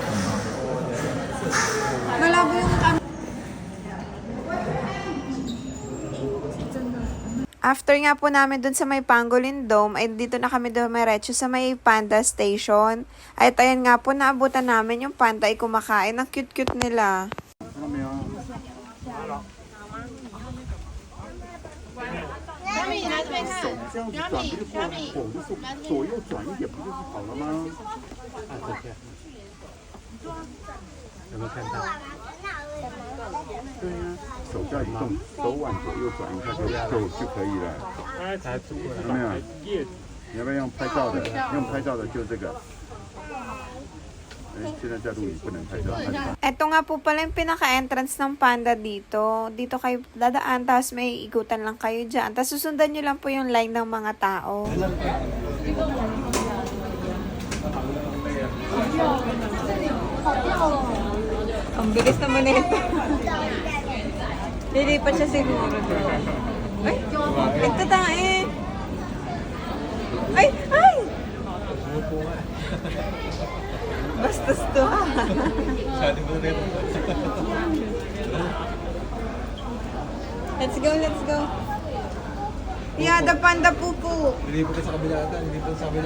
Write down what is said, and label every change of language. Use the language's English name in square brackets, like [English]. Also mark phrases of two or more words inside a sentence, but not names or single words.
[Filipino] Malabo yung After nga po namin dun sa may Pangolin Dome, ay dito na kami dumiretso sa may Panda Station. Ay ayan nga po, naabutan namin yung panda ay kumakain. Ang cute-cute nila. [Chinese] 这样子转不就不拱着手左右转一点不就是好了吗？有没有看到？对呀、手这样一动，手往左右转一下就可以了。有没有？你要不要用拍照的？用拍照的就这个。现在在录影不能拍照。 [Filipino] Eto nga po pala yung pinaka-entrance ng Panda dito. Dito kayo dadaan, tapos may igutan lang kayo dyan. Tapos susundan nyo lang po yung line ng mga tao. Ang bilis naman ito. Lilipat siya siguro doon. Ay, ito tayo. Ay, ay! Bastos to ha. Sabi mo rin. [English] Let's go, let's go. Yeah, the panda pupu. [Filipino] Hindi pa sa kabila ata. Hindi pa sa kabila.